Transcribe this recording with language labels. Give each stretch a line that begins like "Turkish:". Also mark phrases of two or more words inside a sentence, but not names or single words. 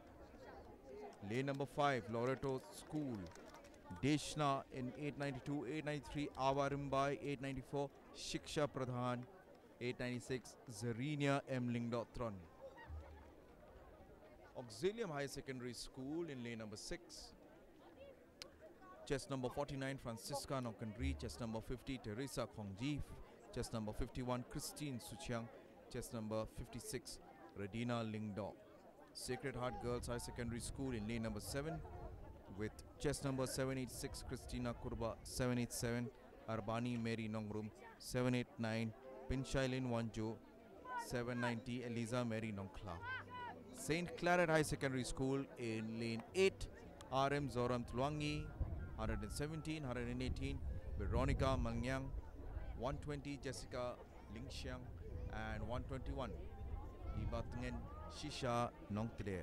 English: Lane number 5, Loreto School, Deshna in 892, 893 Avarimbai, 894 Shiksha Pradhan, 896 Zarinia M. Lingdotron. Auxilium High Secondary School in lane number 6, Chest number 49, Francisca Nongkandri. Chest number 50, Teresa Khongji. Chest number 51, Christine Suchiang. Chest number 56, Redina Lingdong. Sacred Heart Girls High Secondary School in lane number 7 with chest number 786, Christina Kurba. 787, Arbani Mary Nongrum. 789, Pinshailin Wanjo. 790, Eliza Mary Nongkla. St. Claret High Secondary School in lane 8, RM Zoram Tluangi. 117, 118, Veronica Mangyang. 120, Jessica Lingxiang. And 121, Ibatungen Shisha Nongtler.